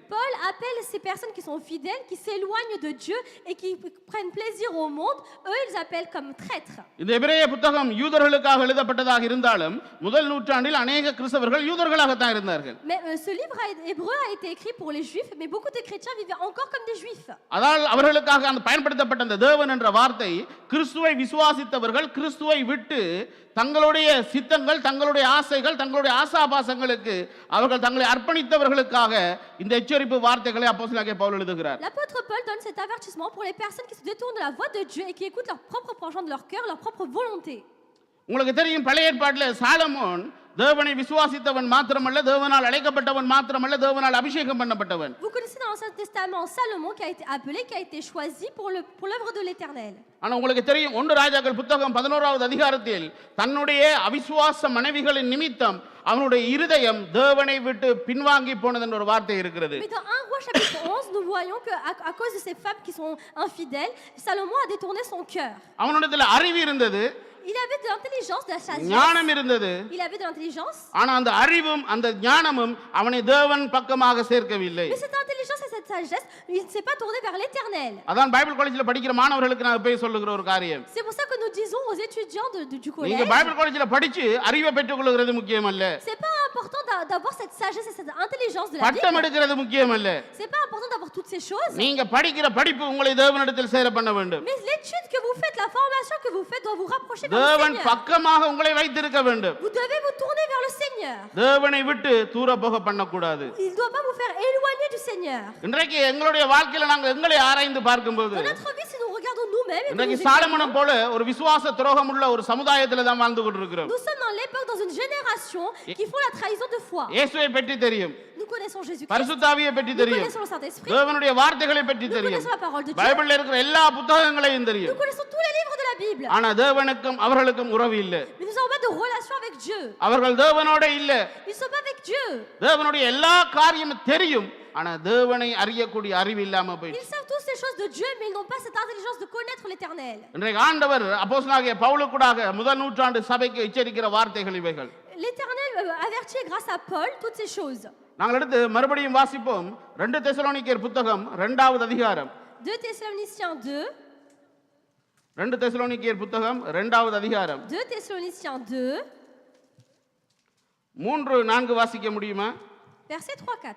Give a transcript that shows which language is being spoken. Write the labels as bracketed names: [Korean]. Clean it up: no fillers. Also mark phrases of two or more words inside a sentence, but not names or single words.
[French] Paul appelle ces personnes qui sont fidèles, qui s'éloignent de Dieu et qui prennent plaisir au monde, eux ils appellent comme traîtres. [Tamil] இந்த எபிரேய புத்தகம் யூதர்களுக்காக எழுதப்பட்டதாக இருந்தாலும் முதல் நூற்றாண்டில் அநேக கிறிஸ்தவர்கள் யூதர்களாக தான் இருந்தார்கள். [French] Mais ce livre hébreu a été écrit pour les juifs, mais beaucoup de chrétiens vivaient encore comme des juifs. [Tamil] அதால் அவர்களுக்காக அந்த பயன்படுத்தப்பட்ட அந்த தேவன் என்ற வார்த்தை கிறிஸ்துவை விசுவாசித்தவர்கள் கிறிஸ்துவை விட்டு தங்களுடைய சித்தங்கள், தங்களுடைய ஆசைகள், தங்களுடைய ஆசாபாசங்களுக்கு அவர்கள் தங்களை அர்ப்பணித்தவர்களுக்காக இந்த எச்சரிப்பு வார்த்தைகளை அப்போஸ்தலனாகிய பவுல் எழுதுகிறார். [French] L'apôtre Paul donne cet avertissement pour les personnes qui se détournent de la voie de Dieu et qui écoutent leur propre penchant de leur cœur, leur propre volonté. [Tamil] உங்களுக்கு தெரியும் பழைய ஏற்பாட்டில் சாலமோன் தேவனை விசுவாசித்தவன் மாத்திரமல்ல, தேவனால் அழைக்கப்பட்டவன் மாத்திரமல்ல, தேவனால் அபிஷேகம் பண்ணப்பட்டவன். [French] Vous connaissez dans l'Ancien Testament Salomon qui a été appelé, qui a été choisi pour l'œuvre de l'Éternel. [Tamil] ஆனா உங்களுக்கு தெரியும் 1 ராஜாக்கள் புத்தகம் 11வது அதிகாரத்தில் தன்னுடைய அவிசுவாச மனைவிகளின் நிமித்தம் அவனுடைய இருதயம் தேவனை விட்டு பின்வாங்கி போனது என்ற ஒரு வார்த்தை இருக்கிறது. [French] Mais dans 1 Roi chapitre 11, nous voyons que à cause de ces femmes qui sont infidèles, Salomon a détourné son cœur. [Tamil] அவனுடைய அறிவு இருந்தது, [French] Il avait de l'intelligence, de la sagesse. [Tamil] ஞானம் இருந்தது. [French] Il avait de l'intelligence. [Tamil] ஆனா அந்த அறிவும் அந்த ஞானமும் அவனை தேவன் பக்கமாக சேர்க்கவில்லை. [French] Mais cette intelligence et cette sagesse, il ne s'est pas tourné vers l'Éternel. [Tamil] அதான் [English] Bible college [Tamil] படிக்கிற மாணவர்களுக்கு நான் போய் சொல்லுகிற ஒரு காரியம். [French] C'est pour ça que nous disons aux étudiants du collège. [Tamil] நீங்க [English] Bible college [Tamil] படிச்சு அறிவை பெற்றுக்கொள்கிறது முக்கியமல்ல. [French] C'est pas important d'avoir cette sagesse et cette intelligence de la [Tamil] பட்டம் [French] Bible. [Tamil] எடுக்கிறது முக்கியமல்ல. [French] C'est pas important d'avoir toutes ces choses. [Tamil] நீங்க படிக்கிற படிப்பு உங்களை தேவனிடத்தில் சேர பண்ண வேண்டும். [French] Mais l'étude que vous faites, la formation que vous faites doit vous rapprocher vers le [Tamil] தேவன் [French] Seigneur. [Tamil] பக்கமாக உங்களை வைத்திருக்க வேண்டும். [French] Vous devez vous tourner vers le Seigneur. [Tamil] தேவனை விட்டு தூர போக பண்ணக்கூடாது. [French] Il ne doit pas vous faire éloigner du Seigneur. [Tamil] இன்றைக்கு எங்களுடைய வாழ்க்கையில நாங்கள் எங்களை ஆராய்ந்து பார்க்கும்போது [French] Dans notre vie, si nous regardons nous-mêmes, et que [Tamil] இன்றைக்கு [French] nous [Tamil] சாலமோனை போல ஒரு விசுவாச துரோகம் உள்ள ஒரு சமுதாயத்துல தான் வாழ்ந்து கொண்டிருக்கிறோம். [French] nous sommes dans l'époque, dans une génération qui font la trahison de foi. [Tamil] இயேசுவை பற்றி தெரியும். [French] Nous nous connaissons Jésus-Christ, [Tamil] பரிசுத்தாவியை பற்றி [French] nous [Tamil] தெரியும், [French] connaissons le Saint-Esprit, [Tamil] தேவனுடைய வார்த்தைகளை பற்றி [French] nous [Tamil] தெரியும், [French] connaissons la parole de Dieu, [Tamil] பைபிள்ல இருக்கிற எல்லா புத்தகங்களையும் [French] nous [Tamil] தெரியும். [French] connaissons tous les livres de la Bible. [Tamil] ஆனா தேவனுக்கும் அவர்களுக்கும் உறவு இல்லை. [French] Mais nous n'avons pas de relation avec Dieu. அவர்கள் தேவனோட இல்ல. Ils ne sont pas avec Dieu. தேவனுடைய எல்லா காரியமும் தெரியும், ஆனா தேவனை அறியக்கூடிய அறிவு இல்லாம போயிடுச்சு. Ils savent tous les choses de Dieu, mais ils n'ont pas cette intelligence de connaître l'Éternel. [Tamil] இன்றைக்கு ஆண்டவர் அப்போஸ்தலனாகிய பவுலுக்கூடாக முதல் நூற்றாண்டு சபைக்கு எச்சரிக்கிற வார்த்தைகள் இவைகள். [French] L'Éternel avertit grâce à Paul toutes ces choses. [Tamil] நாங்கள் எடுத்து மறுபடியும் வாசிப்போம். 2 தெசலோனிக்கேயர் புத்தகம் 2வது அதிகாரம். [French] 2 Thessaloniciens 2. [Tamil] 2 தெசலோனிக்கேயர் புத்தகம் 2வது அதிகாரம். [French] 2 Thessaloniciens 2. [Tamil] 3-4 வாசிக்க முடியுமா? [French] Verset 3-4.